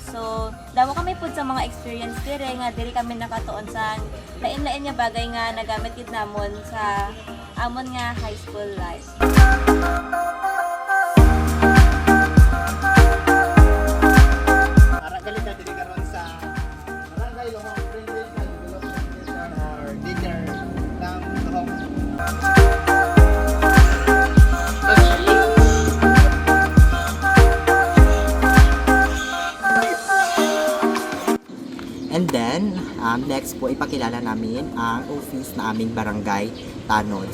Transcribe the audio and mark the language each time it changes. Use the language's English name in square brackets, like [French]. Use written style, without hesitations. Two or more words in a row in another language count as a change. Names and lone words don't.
[Hiligaynon] So damo kami pud sa mga experience dire nga dire kami nakatuon sa lain-lain nga bagay nga nagamit gid namon sa amon nga [English] high school life. [Hiligaynon] Ara galit na diri karon sa Barangay Lohong Friendly Development Center or dinner ng Lohong. [English] And then, [Filipino] next po, ipakilala namin ang office na aming barangay Tanod.